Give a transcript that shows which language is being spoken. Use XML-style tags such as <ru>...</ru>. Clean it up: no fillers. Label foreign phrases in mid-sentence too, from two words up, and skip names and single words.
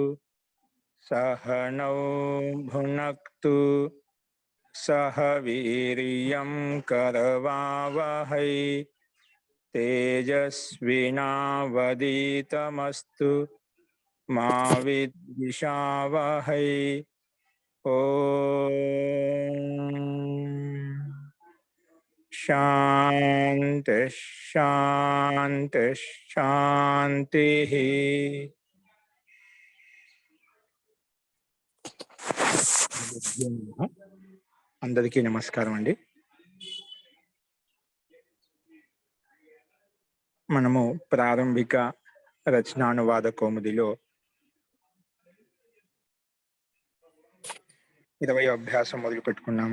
<sa>सहनौ भुनक्तु सह वीर्यं करवावहै तेजस्विनावधीतमस्तु मा विद्विषावहै। ओम शांति शांति शांति।</sa> <te>అందరికీ నమస్కారం అండి. మనము ప్రారంభిక రచనానువాద కౌముదిలో 20వ అభ్యాసం మొదలు పెట్టుకున్నాము.</te>